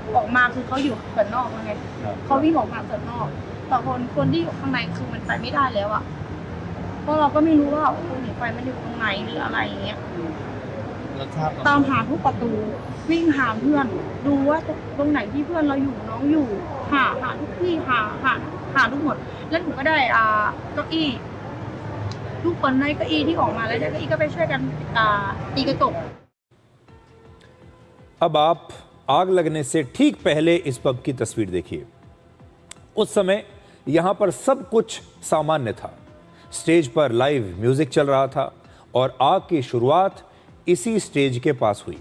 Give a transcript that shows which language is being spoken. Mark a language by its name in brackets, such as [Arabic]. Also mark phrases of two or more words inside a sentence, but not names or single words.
[Thai] ออกมาคือเขาอยู่ส่วนนอกไงเขาวิ่งออกมาส่วนนอกแต่คนที่อยู่ข้างในคือมันไปไม่ได้แล้วอ่ะเพราะเราก็ไม่รู้ว่าไฟมันอยู่ตรงไหนหรืออะไรอย่างเงี้ยตามหาทุกประตูวิ่งหาเพื่อนดูว่าตรงไหนที่เพื่อนเราอยู่น้องอยู่หาทุกที่หาค่ะทุกหมดแล้วหนูก็ได้เก้าอี้ทุกคนได้เก้าอี้ที่ออกมาแล้วเก้าอี้ก็ไปช่วยกันตีกระจก [Hindi] अब आप आग लगने से ठीक पहले इस पब की तस्वीर देखिए। उस समय यहां पर सब कुछ सामान्य था। स्टेज पर [English] live music [Hindi] चल रहा था और आग की शुरुआत इसी स्टेज के पास हुई।